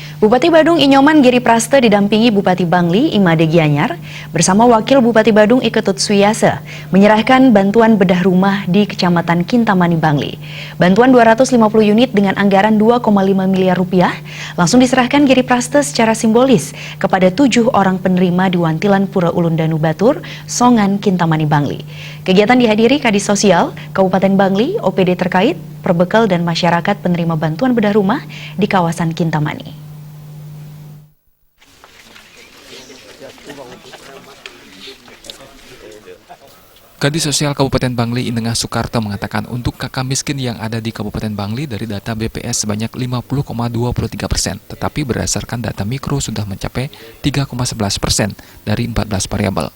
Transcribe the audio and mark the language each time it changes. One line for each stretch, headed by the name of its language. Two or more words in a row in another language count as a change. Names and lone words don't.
Indonesian: Bupati Badung Inyoman Giri Praste didampingi Bupati Bangli Imade Gianyar bersama Wakil Bupati Badung Iketut Suyase menyerahkan bantuan bedah rumah di Kecamatan Kintamani Bangli. Bantuan 250 unit dengan anggaran 2,5 miliar rupiah langsung diserahkan Giri Praste secara simbolis kepada 7 orang penerima di Wantilan Pura Ulundanu Batur, Songan, Kintamani Bangli. Kegiatan dihadiri Kadis Sosial, Kabupaten Bangli, OPD terkait, perbekal dan masyarakat penerima bantuan bedah rumah di kawasan Kintamani. Kadis Sosial Kabupaten Bangli Inengah Soekarto mengatakan untuk kakak miskin yang ada di Kabupaten Bangli dari data BPS sebanyak 50,23%, tetapi berdasarkan data mikro sudah mencapai 3,11% dari 14 variabel.